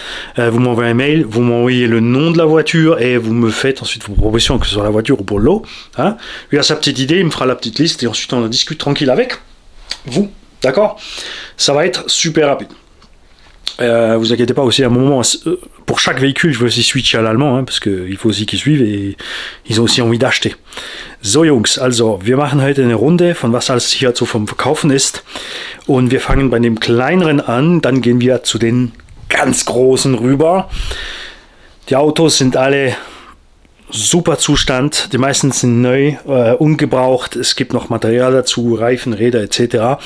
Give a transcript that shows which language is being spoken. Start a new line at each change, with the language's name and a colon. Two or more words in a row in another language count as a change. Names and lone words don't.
French: Vous m'envoyez un mail, vous m'envoyez le nom de la voiture et vous me faites ensuite vos propositions, que ce soit la voiture ou pour le lot. Lui a sa petite idée, il me fera la petite liste et ensuite on en discute tranquille avec vous. D'accord ? Ça va être super rapide. Vous inquiétez pas aussi, à un moment, pour chaque véhicule, je veux aussi switcher à l'allemand, parce qu'il faut aussi qu'ils suivent et ils ont aussi envie d'acheter.
German: So Jungs, also wir machen heute eine Runde von was alles hier so vom Verkaufen ist und wir fangen bei dem kleineren an, dann gehen wir zu den ganz großen rüber. Die Autos sind alle super Zustand, die meisten sind neu, ungebraucht, es gibt noch Material dazu, Reifen, Räder etc.